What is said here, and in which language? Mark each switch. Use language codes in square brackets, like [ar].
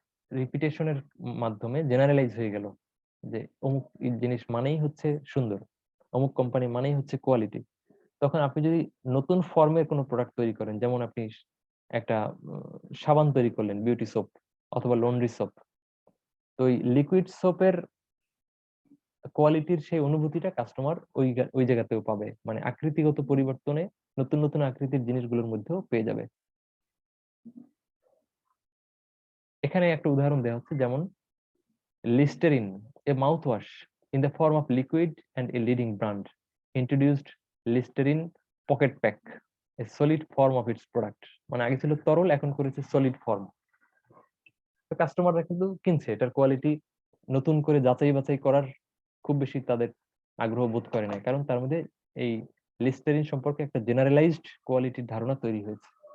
[bn] রিপিটেশনের মাধ্যমে জেনারেলাইজ হয়ে গেল যে অমুক জিনিস মানেই হচ্ছে সুন্দর, অমুক কোম্পানি মানেই হচ্ছে কোয়ালিটি, তখন আপনি যদি নতুন ফর্মের কোনো প্রোডাক্ট তৈরি করেন, যেমন আপনি একটা সাবান তৈরি করলেন, বিউটি সোপ অথবা লন্ড্রি সোপ, তো ওই লিকুইড সোপের কোয়ালিটির সেই অনুভূতিটা কাস্টমার ওই জায়গাতেও পাবে, মানে আকৃতিগত পরিবর্তনে নতুন নতুন আকৃতির জিনিসগুলোর মধ্যেও পেয়ে যাবে। এখানে একটা উদাহরণ দেওয়া হচ্ছে, যেমন লিস্টেরিন, [en] a mouthwash in the form of liquid and a leading brand introduced Listerine Pocket Pack, a solid form of its product। [bn] মানে আগে ছিল তরল, এখন করেছে সলিড ফর্ম। তো কাস্টমাররা কিন্তু কিনছে, এটার কোয়ালিটি নতুন করে যাচাই বাছাই করার খুব বেশি তাদের আগ্রহ বোধ করে না, কারণ তার মধ্যে এই লিস্টেরিন সম্পর্কে একটা জেনারেলাইজড কোয়ালিটির ধারণা তৈরি হয়েছে।